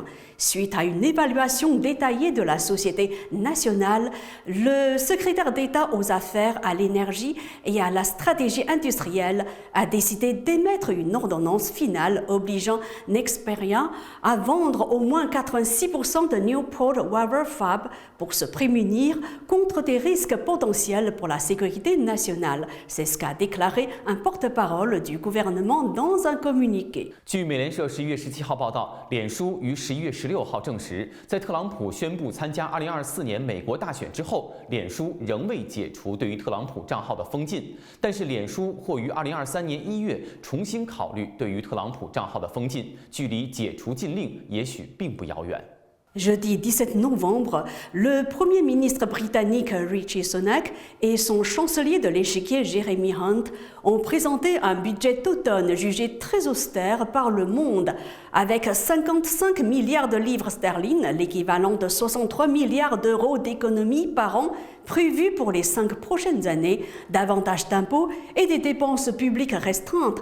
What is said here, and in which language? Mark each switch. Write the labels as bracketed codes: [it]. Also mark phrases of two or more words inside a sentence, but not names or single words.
[fr] Suite à une évaluation détaillée de la société nationale, le secrétaire d'État aux affaires, à l'énergie et à la stratégie industrielle a décidé d'émettre une ordonnance finale obligeant Nexperia à vendre au moins 86% de Newport Waver Fab pour se prémunir contre des risques potentiels pour la sécurité nationale. C'est ce qu'a déclaré un porte-parole du gouvernement dans un communiqué. [zh] 据美联社11月17号报道，脸书于11月16号证实，在特朗普宣布参加2024年美国大选之后，脸书仍未解除对于特朗普账号的封禁，但是脸书或于2023年1月重新考虑对于特朗普账号的封禁，距离解除禁令也许并不遥远。 [fr] Jeudi 17 novembre, le Premier ministre britannique Rishi Sunak et son chancelier de l'échiquier Jeremy Hunt ont présenté un budget d'automne jugé très austère par le monde, avec 55 milliards de livres sterling, l'équivalent de 63 milliards d'euros d'économies par an prévus pour les 5 prochaines années, davantage d'impôts et des dépenses publiques restreintes.